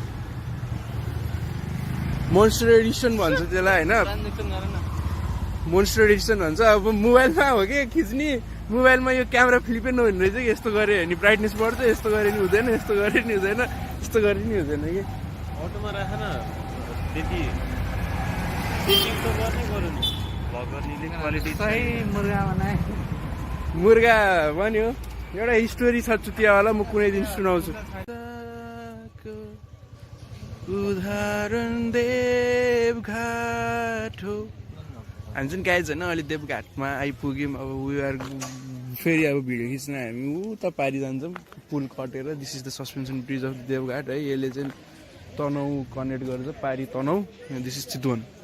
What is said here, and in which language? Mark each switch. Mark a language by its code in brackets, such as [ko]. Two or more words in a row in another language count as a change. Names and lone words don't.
[ne] मोन्स्टर एडिसन भन्छ त्यसलाई होइन मोन्स्टर एडिसन भन्छ अब मोबाइलमा हो कि खिच्ने मोबाइलमा यो क्यामेरा फ्लिपै नहुने रहेछ कि यस्तो गऱ्यो भने ब्राइटनेस बढ्छ यस्तो गरे नि हुँदैन यस्तो गरे नि हुँदैन यस्तो गरे नि हुँदैन कि अटोमा राख न त्यति [hi] सही मुर्गा बनाए [ne] मुर्गा भन्यो एउटा स्टोरी छ चुतियावाला म कुनै दिन सुनाउँछु उदाहरण देवघाट हो हामी चाहिँ गाइज होइन अहिले देवघाटमा आइपुग्यौँ अब आर फेरि अब भिडियो खिच्न हामी उता पारि जान्छौँ पुल कटेर [en] this is the suspension bridge of Devghat [ne] है यसले चाहिँ तनहु कनेक्ट गर्छ पारि तनहु [en] this is Chitwan